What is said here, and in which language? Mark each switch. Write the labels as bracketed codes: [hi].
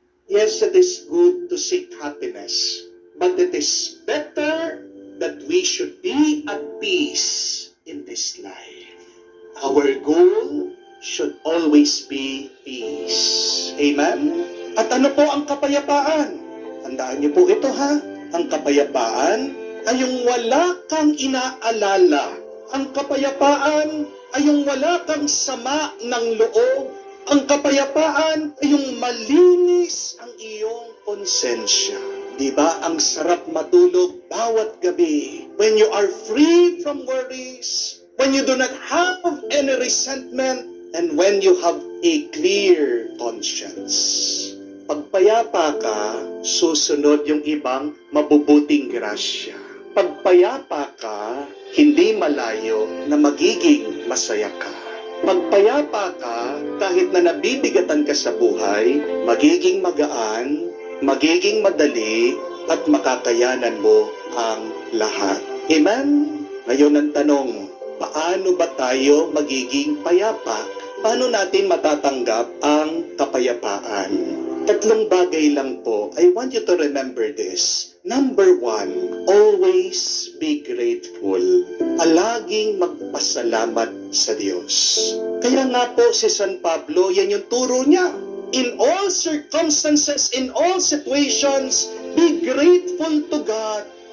[en] Yes, it is good to seek happiness, but it is better that we should be at peace in this life. Our goal should always be peace. Amen? [tl] At ano po ang kapayapaan? Tandaan niyo po ito ha. Ang kapayapaan ay yung wala kang inaalala. Ang kapayapaan ay yung wala kang sama ng loob. Ang kapayapaan ay yung malinis ang iyong konsensya. Diba? Ang sarap matulog bawat gabi. [en] When you are free from worries, when you do not have any resentment, and when you have a clear conscience. [tl] Pagpayapa ka, susunod yung ibang mabubuting grasya. Pagpayapa ka, hindi malayo na magiging masaya ka. Pagpayapa ka, kahit na nabibigatan ka sa buhay, magiging magaan, magiging madali, at makakayanan mo ang lahat. Amen? Ngayon ang tanong, paano ba tayo magiging payapa? Paano natin matatanggap ang kapayapaan? Tatlong bagay lang po. [en] I want you to remember this. Number one, always be grateful. [tl] Palaging magpasalamat sa Diyos. Kaya nga po si San Pablo, yan yung turo niya. [en] In all circumstances, in all situations, be grateful to God.